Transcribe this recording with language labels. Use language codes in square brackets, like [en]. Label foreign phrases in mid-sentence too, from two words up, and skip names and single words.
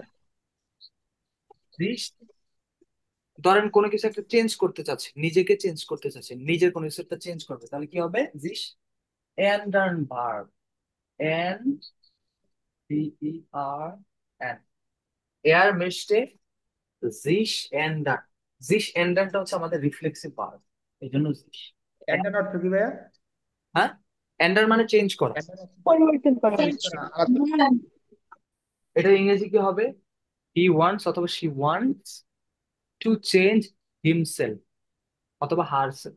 [bn] দিস, ধরেন কোনো কিছু একটা চেঞ্জ করতে চাচ্ছে, নিজেকে চেঞ্জ করতে চাচ্ছে, নিজের কোনো কিছু একটা চেঞ্জ করবে, তাহলে কি হবে? [de] dies ändern [bn] verb, এন ডি ই আর এন, [de] er möchte sich ändern, sich ändernটা [bn] হচ্ছে আমাদের রিফ্লেক্সিভ ভার্ব, এই জন্য sich। এন্ডার অর্থ কি ভাইয়া? হ্যাঁ, ändern মানে চেঞ্জ করা। এন্ডার অর্থ পরিবর্তন করা। চেঞ্জ করা, আলাদা। এটা ইংরেজি কি হবে? [en] he wants অথবা she wants to change himself অথবা হারসেলফ।